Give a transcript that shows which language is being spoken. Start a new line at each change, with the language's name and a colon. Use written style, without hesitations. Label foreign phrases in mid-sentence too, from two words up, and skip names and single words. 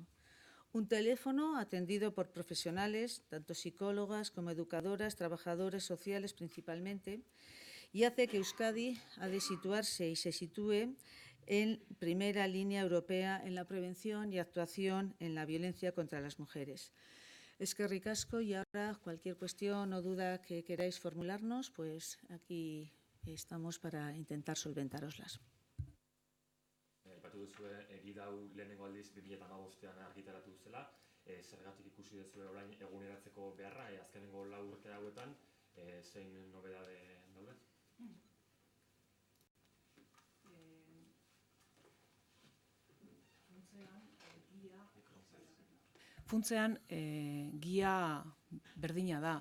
Spanish: Un teléfono atendido por profesionales, tanto psicólogas como educadoras, trabajadores sociales principalmente, y hace que Euskadi ha de situarse y se sitúe en primera línea europea en la prevención y actuación en la violencia contra las mujeres.
Basque: Eskerrik asko,
Spanish: y ahora cualquier cuestión o duda que queráis formularnos, pues aquí estamos para intentar solventaroslas.
Basque: Aipatu duzue gida hau lehenengo aldiz 2015ean argitaratu zela, zergatik ikusi duzue orain eguneratzeko beharra, azkenengo 4 urte hauetan, zein nobedade daude? Funtzean, gia berdina da.